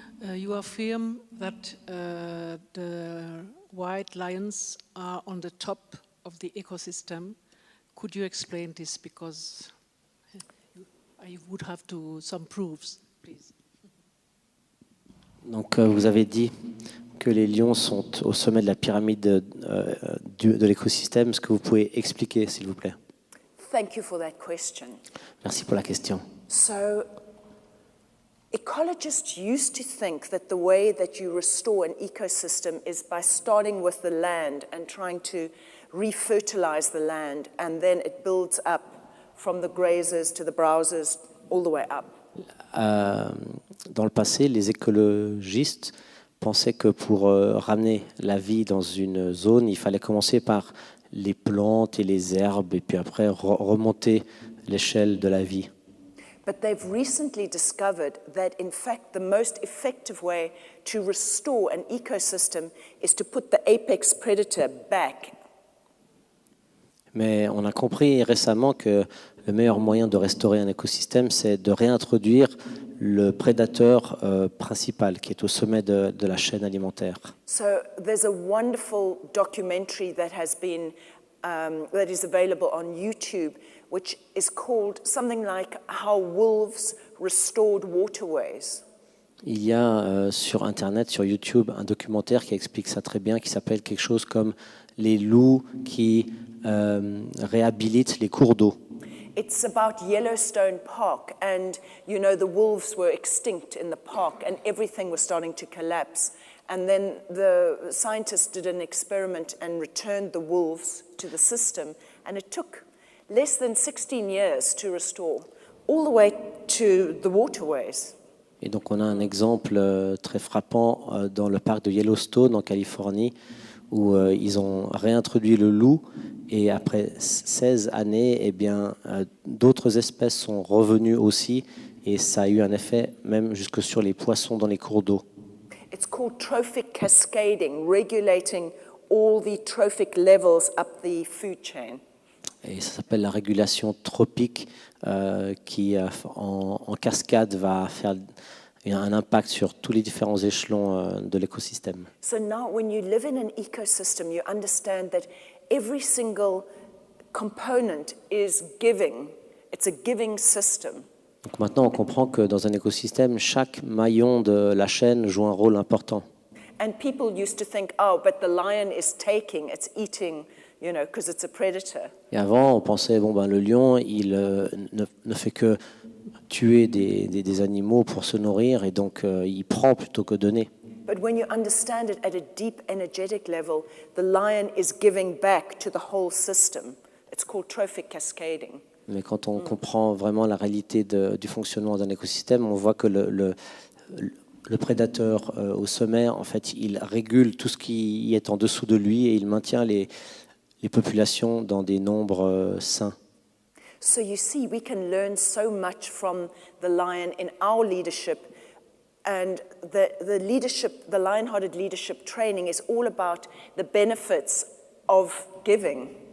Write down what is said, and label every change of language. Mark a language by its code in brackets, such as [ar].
[en] You affirm that the white lions are on the top of the ecosystem. Could you explain this? Because I would have some proofs, please. [fr] Donc vous avez dit que les lions sont au sommet de la pyramide de l'écosystème. Est-ce que vous pouvez expliquer, s'il vous plaît? [en] Thank you for that question. [fr] Merci pour la question. [en] So, ecologists used to think that the way that you restore an ecosystem is by starting with the land and trying to refertilize the land, and then it builds up from the grazers to the browsers all the way up. [fr] Dans le passé, les écologistes pensaient que pour ramener la vie dans une zone, il fallait commencer par les plantes et les herbes, et puis après remonter l'échelle de la vie. [en] But they've recently discovered that, in fact, the most effective way to restore an ecosystem is to put the apex predator back. [fr] Mais on a compris récemment que le meilleur moyen de restaurer un écosystème, c'est de réintroduire le prédateur principal qui est au sommet de la chaîne alimentaire. [en] So there's a wonderful documentary that has been that is available on YouTube, which is called something like How Wolves Restored Waterways. [fr] Il y a sur Internet, sur YouTube, un documentaire qui explique ça très bien, qui s'appelle quelque chose comme les loups qui réhabilitent les cours d'eau. [en] It's about Yellowstone Park, and you know the wolves were extinct in the park, and everything was starting to collapse. And then the scientists did an experiment and returned the wolves to the system, and it took less than 16 years to restore, all the way to the waterways. [fr] Et donc on a un exemple très frappant dans le parc de Yellowstone en Californie où ils ont réintroduit le loup et après 16 années, eh bien, d'autres espèces sont revenues aussi et ça a eu un effet même jusque sur les poissons dans les cours d'eau. [en] It's called trophic cascading, regulating all the trophic levels up the food chain. [fr] Et ça s'appelle la régulation tropique qui, en cascade, va faire un impact sur tous les différents échelons de l'écosystème. [en] So now when you live in an ecosystem, you understand that every single component is giving. It's a giving system. [fr] Donc maintenant, on comprend que dans un écosystème, chaque maillon de la chaîne joue un rôle important. [en] And people used to think, oh, but the lion is taking, it's eating, you know, because it's a predator. [fr] Et avant, on pensait, bon, ben, le lion, il ne fait que tuer des animaux pour se nourrir, et donc il prend plutôt que donner. [en] But when you understand it at a deep energetic level, the lion is giving back to the whole system. It's called trophic cascading. [fr] Mais quand on comprend vraiment la réalité du fonctionnement d'un écosystème, on voit que le prédateur au sommet, en fait, il régule tout ce qui est en dessous de lui et il maintient les populations dans des nombres sains. [en] So you see, we can learn so much from the lion in our leadership, and the leadership, the lion-hearted leadership training is all about the benefits of giving.